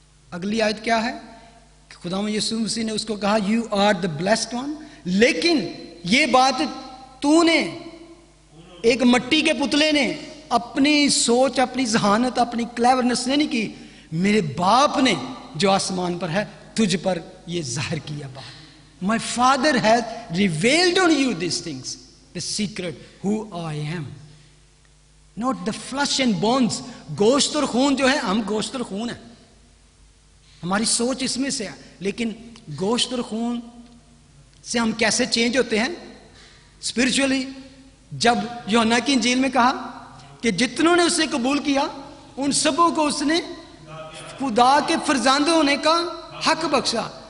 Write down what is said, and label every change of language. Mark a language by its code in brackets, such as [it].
[ur] اگلی آیت کیا ہے, خداوند یسوع مسیح نے اس کو کہا [en] You are the blessed one. [ur] لیکن یہ بات تو نے, ایک مٹی کے پتلے نے اپنی سوچ, اپنی ذہانت, اپنی کلیورنس نے نہیں کی, میرے باپ نے جو آسمان پر ہے تجھ پر یہ ظاہر کیا بات. [en] My father has revealed on you these things, the secret who I am. Not the flesh and bones. [ur] گوشت اور خون جو ہے, ہم گوشت اور خون ہیں, ہماری سوچ اس میں سے ہے, لیکن گوشت اور خون سے ہم کیسے چینج ہوتے ہیں اسپرچولی. جب یوحنا کی انجیل میں کہا کہ جتنوں نے اسے قبول کیا ان سبوں کو اس نے خدا کے فرزند ہونے کا حق بخشا.